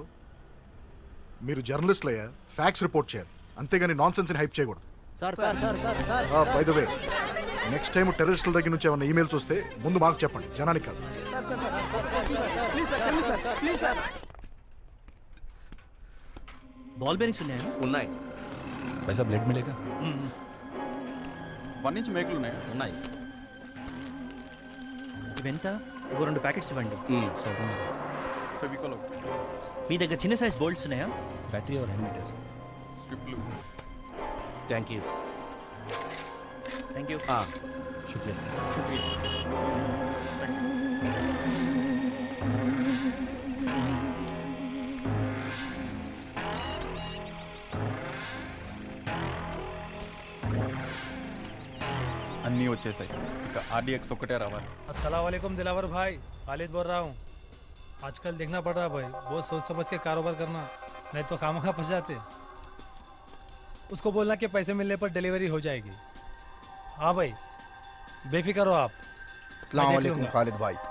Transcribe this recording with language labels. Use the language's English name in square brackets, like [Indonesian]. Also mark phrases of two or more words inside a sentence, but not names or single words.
[Telugu] మీరు జర్నలిస్టులు అయ్యా, [English] facts report [Telugu] చేయాలి, అంతేగాని నాన్ సెన్స్ని హైప్ చేయకూడదు. [English] by the way, next time [Telugu] టెర్రరిస్టుల దగ్గర నుంచి ఏమైనా ఈమెయిల్స్ వస్తే ముందు మాకు చెప్పండి, జనానికి కాదు. [English] ball bearings [Telugu] ఉన్నాయా? ఉన్నాయి. [Hindi] पैसा ब्लेड मिलेगा? [Telugu] 1 ఇంచ్ మేకులు ఉన్నాయా? ఉన్నాయి. ఇవెంత? ఓ 2 ప్యాకెట్స్ ఇవ్వండి. ఫెవికాల్. మీ దగ్గర చిన్న [English] size bolts [Telugu] ఉన్నాయా? [Hindi] बैटरी और हेलमेट [Telugu] స్ట్రిప్లు. [English] thank you. thank you. [Hindi] शुक्रिया. [Telugu] అన్నీ వచ్చేసాయి. ఇక ఆర్డీఎక్స్ ఒక్కటే రావాలి. [Hindi] अस्सलाम वालेकुम दिलावर भाई, खालिद बोल रहा हूँ. आजकल देखना पड़ रहा है भाई, बहुत सोच समझ के कारोबार करना, नहीं तो खामखा फंस जाते. उसको बोलना कि पैसे मिलने पर डिलीवरी हो जाएगी. हाँ भाई, बेफिक्र हो आप. अस्सलाम वालेकुम खालिद भाई.